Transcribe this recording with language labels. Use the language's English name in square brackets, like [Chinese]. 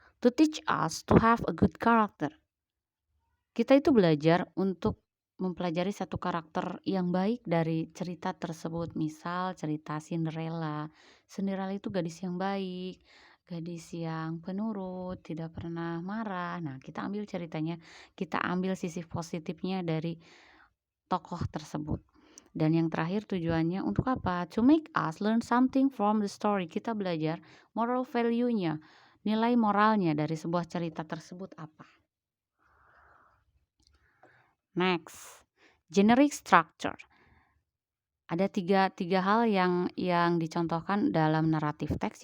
[English] To teach us to have a good character. [Indonesian] Kita itu belajar untuk mempelajari satu karakter yang baik dari cerita tersebut. Misal cerita Cinderella. Cinderella itu gadis yang baik, gadis yang penurut, tidak pernah marah. Nah, kita ambil ceritanya, kita ambil sisi positifnya dari tokoh tersebut. Dan yang terakhir tujuannya untuk apa? [English] To make us learn something from the story. [Indonesian] Kita belajar moral value-nya, nilai moralnya dari sebuah cerita tersebut apa. Next, generic structure. Ada tiga hal yang dicontohkan dalam naratif teks.